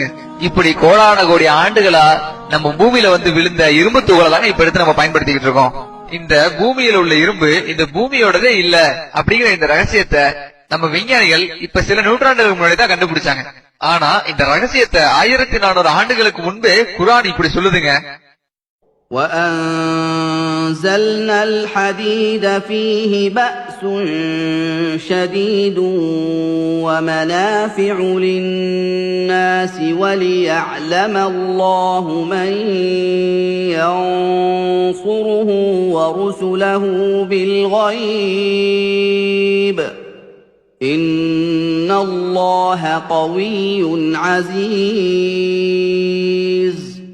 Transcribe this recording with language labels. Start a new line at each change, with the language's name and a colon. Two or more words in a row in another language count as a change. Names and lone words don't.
Tamil: இப்படி கோடான கோடி ஆண்டுகளா நம்ம பூமியில வந்து விழுந்த இரும்பு துகளை தானே இப்ப எடுத்து நம்ம பயன்படுத்திக்கிட்டு இருக்கோம். இந்த பூமியில உள்ள இரும்பு இந்த பூமியோடதே இல்ல அப்படிங்கிற இந்த ரகசியத்தை நம்ம விஞ்ஞானிகள் இப்ப சில நூற்றாண்டுகளுக்கு முன்னாடி தான் கண்டுபிடிச்சாங்க. ஆனா இந்த ரகசியத்தை 1400 ஆண்டுகளுக்கு முன்பே குர்ஆன் இப்படி சொல்லுதுங்க.
Arabic: وَأَنزَلْنَا الْحَدِيدَ فِيهِ بَأْسٌ شَدِيدٌ وَمَنَافِعُ لِلنَّاسِ وَلِيَعْلَمَ اللَّهُ مَن يَنصُرُهُ وَرُسُلَهُ بِالْغَيْبِ إِنَّ اللَّهَ قَوِيٌّ عَزِيزٌ.